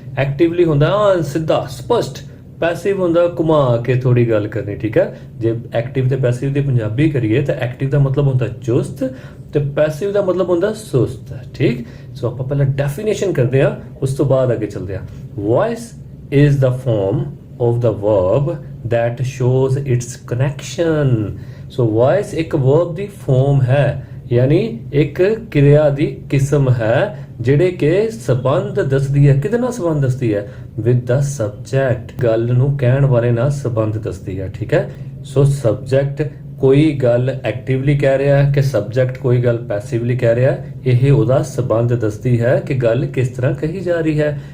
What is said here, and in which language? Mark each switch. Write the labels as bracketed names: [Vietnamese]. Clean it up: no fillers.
[Punjabi] Actively ਹੁੰਦਾ ਸਿੱਧਾ ਸਪਸ਼ਟ, ਪੈਸਿਵ ਹੁੰਦਾ ਘੁਮਾ ਕੇ ਥੋੜੀ ਗੱਲ ਕਰਨੀ, ਠੀਕ ਹੈ। ਜੇ ਐਕਟਿਵ ਤੇ ਪੈਸਿਵ ਦੀ ਪੰਜਾਬੀ ਕਰੀਏ ਤਾਂ ਐਕਟਿਵ ਦਾ ਮਤਲਬ ਹੁੰਦਾ ਚੁਸਤ ਤੇ ਪੈਸਿਵ ਦਾ ਮਤਲਬ ਹੁੰਦਾ ਸੁਸਤ, ਠੀਕ। ਸੋ ਆਪਾਂ ਪਹਿਲਾਂ ਡੈਫੀਨੇਸ਼ਨ ਕਰਦੇ ਹਾਂ, ਉਸ ਤੋਂ ਬਾਅਦ ਅੱਗੇ ਚੱਲਦੇ ਹਾਂ। [English] Voice is the form of the verb that shows its connection। [Punjabi] so voice ਇੱਕ verb ਦੀ form ਹੈ, ਯਾਨੀ ਇੱਕ ਕਿਰਿਆ ਦੀ ਕਿਸਮ ਹੈ ਜਿਹੜੇ ਕਿ ਸੰਬੰਧ ਦੱਸਦੀ ਹੈ। ਕਿਹਦੇ ਨਾਲ ਸੰਬੰਧ ਦੱਸਦੀ ਹੈ? with the subject, ਗੱਲ ਨੂੰ ਕਹਿਣ ਵਾਲੇ ਨਾਲ ਸੰਬੰਧ ਦੱਸਦੀ ਹੈ, ਠੀਕ ਹੈ। ਸੋ ਸਬਜੈਕਟ ਕੋਈ ਗੱਲ ਐਕਟਿਵਲੀ ਕਹਿ ਰਿਹਾ ਹੈ ਕਿ ਸਬਜੈਕਟ ਕੋਈ ਗੱਲ ਪੈਸਿਵਲੀ ਕਹਿ ਰਿਹਾ ਹੈ, ਇਹ ਉਹਦਾ ਸੰਬੰਧ ਦੱਸਦੀ ਹੈ ਕਿ ਗੱਲ ਕਿਸ ਤਰ੍ਹਾਂ ਕਹੀ ਜਾ ਰਹੀ ਹੈ।